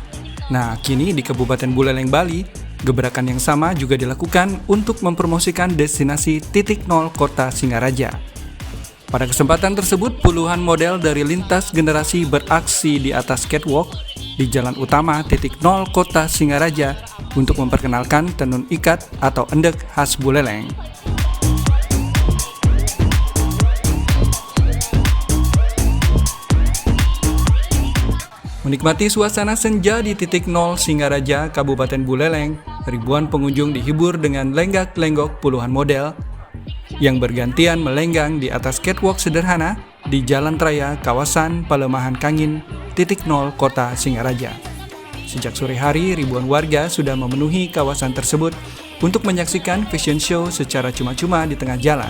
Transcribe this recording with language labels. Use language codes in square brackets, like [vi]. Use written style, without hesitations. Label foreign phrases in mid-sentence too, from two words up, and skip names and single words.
[id] Nah, kini di Kabupaten Buleleng, Bali, gebrakan yang sama juga dilakukan untuk mempromosikan destinasi titik nol Kota Singaraja. Pada kesempatan tersebut, puluhan model dari lintas generasi beraksi di atas catwalk di jalan utama titik nol Kota Singaraja untuk memperkenalkan tenun ikat atau endek khas Buleleng. Menikmati suasana senja di titik nol Singaraja, Kabupaten Buleleng, ribuan pengunjung dihibur dengan lenggak-lenggok puluhan model yang bergantian melenggang di atas catwalk sederhana di Jalan Raya kawasan Palemahan Kangin, titik nol Kota Singaraja. Sejak sore hari, ribuan warga sudah memenuhi kawasan tersebut untuk menyaksikan [en] fashion show [id] secara cuma-cuma di tengah jalan.